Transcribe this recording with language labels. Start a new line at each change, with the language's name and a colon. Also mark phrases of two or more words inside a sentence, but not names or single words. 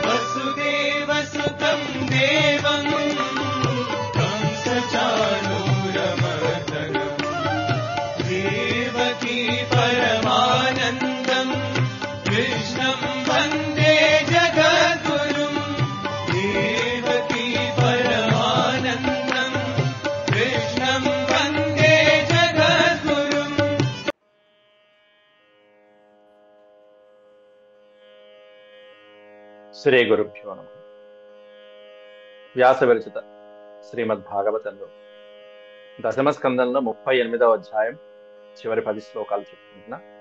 Sanskrit: वसुदेवसुतं देवं कंसचाणूरमर्दनं देवकी परमानन्दं कृष्णं वन्दे जगद्गुरुं देवकी परमानन्दं कृष्णं वन्दे जगद्गुरुम् శ్రీ గురుభ్యో నమః.
Telugu: వ్యాస విరచిత శ్రీమద్ భాగవతంలో దశమ స్కందంలో 38వ అధ్యాయం చివరి 10 శ్లోకాలు చెప్పుకుంటున్నా.